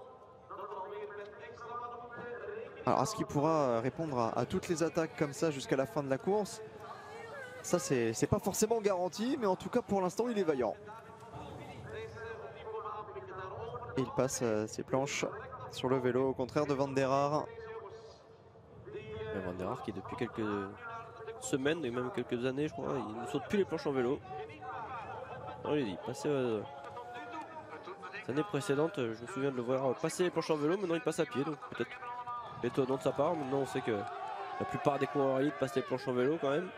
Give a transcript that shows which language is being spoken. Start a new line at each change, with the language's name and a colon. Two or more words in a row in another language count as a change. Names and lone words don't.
French: Alors, est-ce qu'il pourra répondre à toutes les attaques comme ça jusqu'à la fin de la course? Ça, c'est pas forcément garanti, mais en tout cas, pour l'instant, il est vaillant. Et il passe ses planches sur le vélo, au contraire de Van der Haar. Van der Haar qui depuis quelques semaines et même quelques années, je crois, il ne saute plus les planches en vélo. Non, il passait l'année précédente, je me souviens de le voir passer les planches en vélo, maintenant il passe à pied, donc peut-être étonnant de sa part. Maintenant on sait que la plupart des coureurs élites passent les planches en vélo quand même.